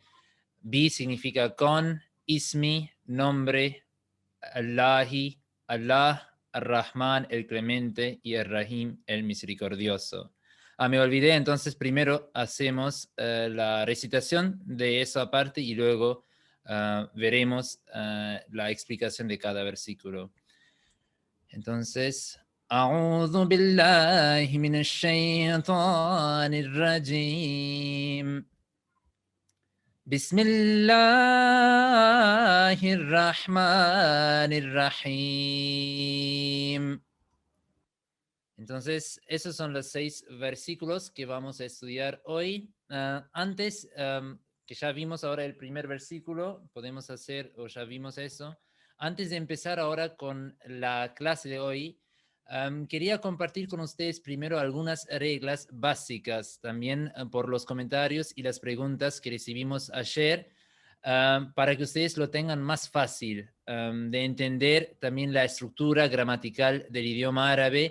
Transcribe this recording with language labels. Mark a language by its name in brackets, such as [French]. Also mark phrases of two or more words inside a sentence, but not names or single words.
[Spanish] Bi significa con, ismi, nombre, [Arabic] اللهِ، الله، الرحمن, [Spanish] el clemente, y Ar-Rahim, el misericordioso. Me olvidé, entonces primero hacemos la recitación de esa parte y luego veremos la explicación de cada versículo. Entonces, [Arabic] أعوذ بالله من الشيطان الرجيم بسم الله الرحمن الرحيم. [Spanish] Entonces, esos son los 6 versículos que vamos a estudiar hoy. Antes, que ya vimos ahora el primer versículo, podemos hacer, o ya vimos eso. Antes de empezar ahora con la clase de hoy, quería compartir con ustedes primero algunas reglas básicas, también por los comentarios y las preguntas que recibimos ayer, para que ustedes lo tengan más fácil de entender también la estructura gramatical del idioma árabe.